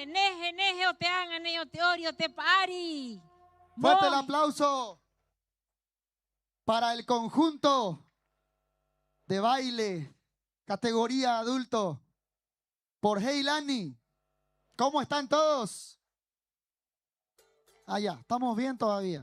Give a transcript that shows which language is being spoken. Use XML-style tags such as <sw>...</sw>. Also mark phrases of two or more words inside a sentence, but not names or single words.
<rap>Neje o te angane o te ori o te pari.</rap> <es>Fuerte el aplauso para el conjunto de baile, categoría adulto, por Heilani. ¿Cómo están todos? Allá, estamos bien todavía.</es>